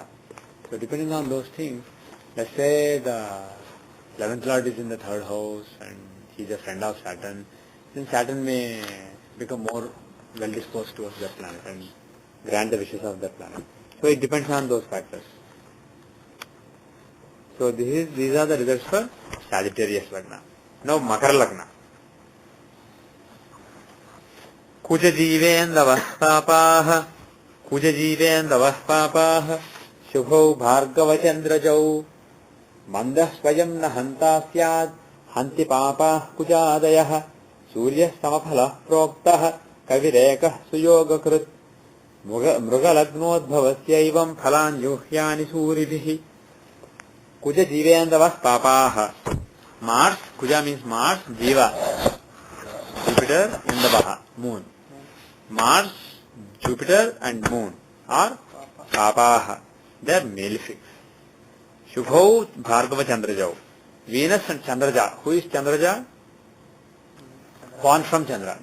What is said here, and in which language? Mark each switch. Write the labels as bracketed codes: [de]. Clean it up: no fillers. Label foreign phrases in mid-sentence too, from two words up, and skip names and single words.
[en] So depending on those things, let's say the 11th Lord is in the 3rd house and he is a friend of Saturn, then Saturn may become more well disposed towards that planet and grant the wishes of that planet. So it depends on those factors. So these are the results for Sagittarius Lagna. [sa] Now Makara Lagna. Kujajivendavah papaha Shubho Bhargava Chandrajau Mandah Swayam na hanta syad hanti papa kujadayah Surya samaphala proktaha kavireka suyogakrut mrugalagnoddhavasya phalan juhyani suribihi kuja jivendavas papaha. [en] Mars, kuja means Mars, jiva, Jupiter, Indavaha, moon. Mars, Jupiter and moon are papaha. They are malefics. [sa] Shubhau Bhargava Chandrajau. [en] Venus and Chandraja. Who is Chandraja? Born from Chandra.